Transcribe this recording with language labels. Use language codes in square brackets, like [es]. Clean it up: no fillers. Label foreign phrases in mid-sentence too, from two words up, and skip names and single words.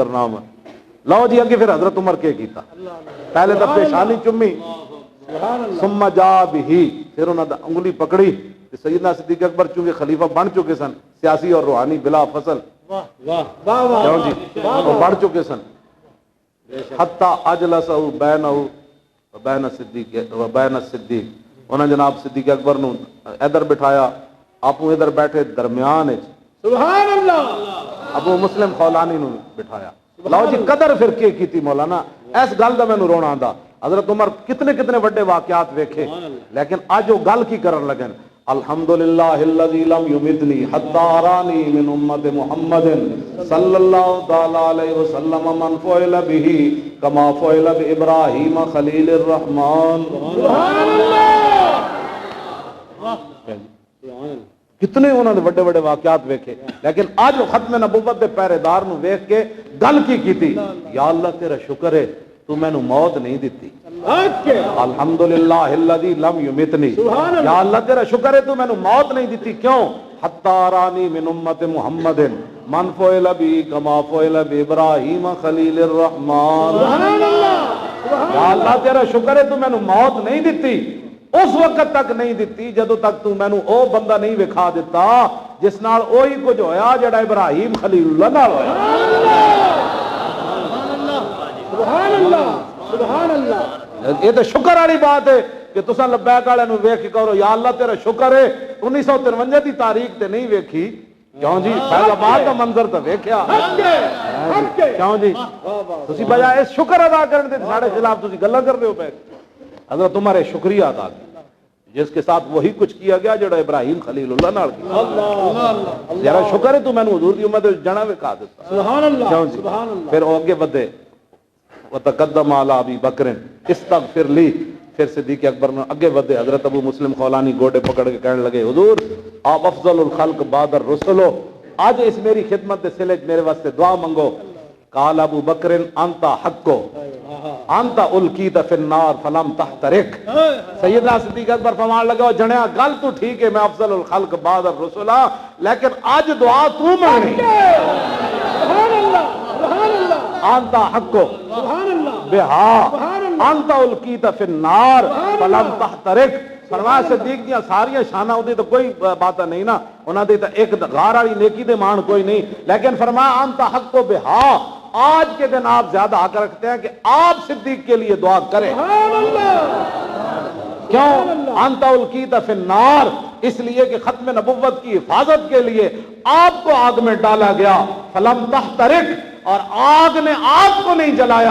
[pa] نہ آون لو جی اگے پھر حضرت عمر کے کیتا پہلے تو پیشانی چمی ثم جا بھی پھر انہوں نے انگلی پکڑی سیدنا صدیق اکبر چونکہ خلیفہ بن چکے سن سیاسی اور روحانی بلا فصل کیوں جی وہ بڑھ چکے سن [ar] حتی اجلسہ بین الصدیق [pa] انہوں نے جناب صدیق اکبر نو ادھر بٹھایا آپ ادھر بیٹھے درمیان [ar] سبحان اللہ [pa] ابو مسلم خولانی نو بٹھایا لو جی قدر پھر کی تھی مولانا اس گل دا مینوں رونا آندا حضرت عمر کتنے کتنے بڑے واقعات ویکھے لیکن اج وہ گل کی کرن لگن [ar] الحمدللہ الذی لم یمتنی حتی ارانی من امت محمد صلی اللہ تعالی علیہ وسلم من فعل به کما فعل بابراہیم خلیل الرحمن سبحان اللہ [pa] کتنے انہوں نے بڑے بڑے واقعات ویکھے لیکن آج ختم نبوت دے پہرے دار نو ویکھ کے گل کی تھی یا اللہ تیرا شکر ہے تو میں نو موت نہیں دیتی [ur] حق ہے [ar] الحمدللہ الذی لم یمتنی، سبحان اللہ۔ [pa] یا اللہ تیرا شکر ہے تو میں نے موت نہیں دیتی، کیوں؟ [ar] حتی رانی من امت محمد من فعل بی کما فعل بابراہیم خلیل الرحمن۔ سبحان اللہ سبحان [pa] یا اللہ تیرا شکر ہے تو میں نے موت نہیں دیتی، اس وقت تک نہیں دیتی جدو تک تو میں نے او بندہ نہیں وکھا دیتا جس نال اوہی کچھ ہویا جڑا ابراہیم خلیل اللہ نال ہویا۔ [ar] سبحان اللہ سبحان اللہ۔ [pa] یہ تو شکر والی بات ہے کہ تساں لبیک والے نو ویکھ کے کہو یا اللہ تیرا شکر ہے 1953 دی تاریخ تے نہیں ویکھی، کیوں جی فیض آباد کا منظر تو ویکھیا، [ur] حق ہے حق ہے۔ [pa] کیوں جی تسی بجائے اس شکر ادا کرنے دے ساڈے خلاف تسی گلاں کر رہے ہو پے۔ [ur] حضرت تمہارے شکریہ ادا کیا جس کے ساتھ وہی کچھ کیا گیا [pa] جڑا ابراہیم خلیل اللہ نال کیا۔ [ur] اللہ [pa] ذرا شکر ہے تو میں نے حضور دی امت وچ جنا وکھا دیتا، [ar] سبحان اللہ [pa] کیوں جی؟ [ar] سبحان اللہ۔ [pa] پھر وہ آگے بدے [ar] وتقدم علی ابی بکر استغفر لی، [pa] پھر صدیق اکبر نے آگے بدے، حضرت ابو مسلم خولانی گوڑے پکڑ کے کہنے لگے حضور آپ [ar] افضل الخلق بعد الرسل [pa] ہو، آج اس میری خدمت دے سلے میرے واسطے دعا منگو۔ [ar] قال ابو بکر انت حق انت القیت فی النار فلم تحترق۔ [pa] سیدنا صدیق اکبر فرمان لگا جنیا گل تو ٹھیک ہے میں [ar] افضل الخلق بعد الرسل [pa] ہاں، لیکن آج دعا تو مانگنی۔ [ar] سبحان اللہ سبحان اللہ انت حق سبحان اللہ بہا سبحان اللہ۔ انت القیت فی النار فلم تحترق۔ [pa] فرمایا صدیق دیاں ساریاں شاناں اودی تو کوئی بات نہیں نا، انہاں دی تے ایک غار والی نیکی دے مان کوئی نہیں، [ur] لیکن فرمایا [ar] انت حق بہا، [ur] آج کے دن آپ زیادہ حق رکھتے ہیں کہ آپ صدیق کے لیے دعا کریں۔ [ar] سبحان اللہ [ur] کیوں؟ [ar] انت القیت فی النار، [ur] اس لیے کہ ختم نبوت کی حفاظت کے لیے آپ کو آگ میں ڈالا گیا، [ar] فلم تحترق، [ur] اور آگ نے آپ کو نہیں جلایا۔